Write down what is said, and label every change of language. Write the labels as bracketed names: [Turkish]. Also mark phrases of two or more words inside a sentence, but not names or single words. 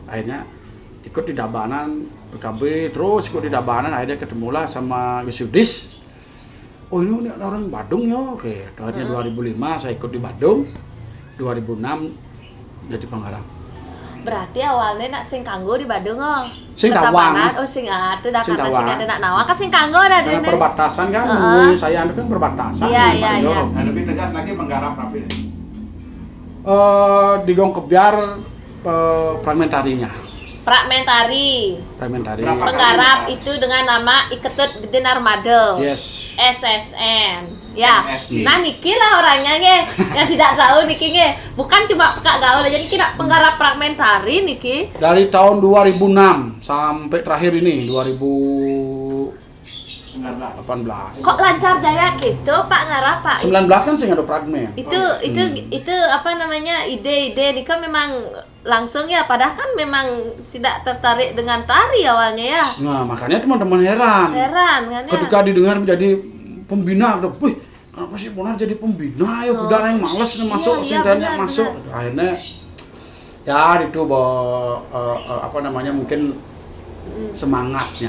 [Indonesian] Akhirnya ikut di Tabanan PKB, terus ikut di Tabanan, akhirnya ketemulah sama Gus Yudis. Oh ini orang Badung ya. Oke, akhirnya 2005 saya ikut di Badung. 2006 jadi penggarap. Berarti awalnya [Balinese] nak sing kanggo [Indonesian] di Badung Sing Ketabanan. Tawang. [Balinese] Oh sing atuh dah [Indonesian] Sing karena Tawang. [Balinese] sing ada nak nawang kan sing kanggo dah [Indonesian] Karena dene. perbatasan kan, saya itu kan perbatasan. Iya, di iya, Bandung. iya. Nah, lebih tegas lagi menggarap rapi. Di Gong Kebiar fragmentarinya. Fragmentari. Berapa? Penggarap itu dengan nama Iketut Gede Narmada. Yes. SSN. Ya. MSI. Nah Niki lah orangnya nge. Yang tidak tahu Niki nge. Bukan cuma pekak gaul aja [Balinese] Niki nak [Indonesian] penggarap fragmentari Niki. Dari tahun 2006 sampai terakhir ini 2018. Kok lancar jaya gitu Pak ngarap Pak? 19 kan sih ada fragmen. Itu apa namanya ide-ide Nika memang langsung ya, padahal kan memang tidak tertarik dengan tari awalnya ya. Nah, makanya teman-teman heran Heran kan ya. ketika didengar menjadi pembina, wih, kenapa sih Bonar jadi pembina ya? Udah yang males nih masuk, iya, singkatnya benar, masuk. benar. Akhirnya ya itu mungkin semangatnya.